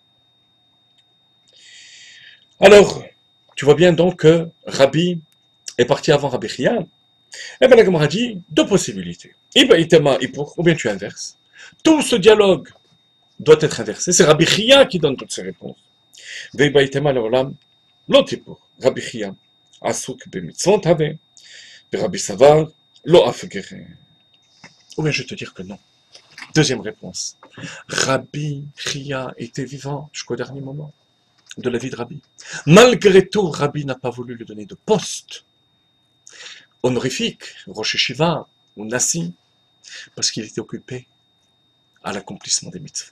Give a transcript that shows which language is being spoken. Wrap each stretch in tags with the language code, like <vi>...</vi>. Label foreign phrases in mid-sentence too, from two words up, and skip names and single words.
<fr>Alors, tu vois bien donc que Rabbi est parti avant Rabbi Chia. Et bien la Gemara dit 2 possibilités. Ou bien tu inverses. Tout ce dialogue doit être inversé. C'est Rabbi Chia qui donne toutes ces réponses.</fr> <he>רבי חייא עסוק במצוות הוה רבי סבר לא אפגריה.</he> <fr>Ou bien je vais te dire que non. Deuxième réponse. Rabbi Chia était vivant jusqu'au dernier moment de la vie de Rabbi. Malgré tout, Rabbi n'a pas voulu lui donner de poste honorifique,</fr> <he>ראש ישיבה</he> <fr>ou Nassi, parce qu'il était occupé à l'accomplissement des mitzvot.</fr>